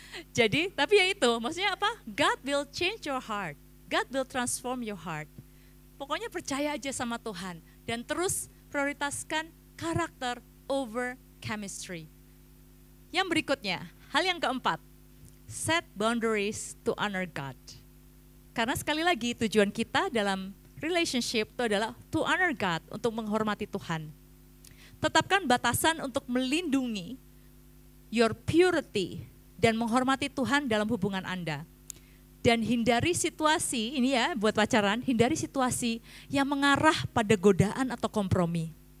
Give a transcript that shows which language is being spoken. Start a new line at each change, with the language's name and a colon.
Indonesian: Jadi, tapi ya itu, maksudnya apa? God will change your heart.
English: God will transform your heart. Pokoknya percaya aja sama Tuhan.
Indonesian: Dan terus prioritaskan karakter over chemistry. Yang berikutnya, hal yang keempat.
English: Set boundaries to honor God.
Indonesian: Karena sekali lagi tujuan kita dalam relationship itu adalah to honor God, untuk menghormati Tuhan. Tetapkan batasan untuk melindungi your purity dan menghormati Tuhan dalam hubungan Anda. Dan hindari situasi, ini ya buat pacaran, hindari situasi yang mengarah pada godaan atau kompromi.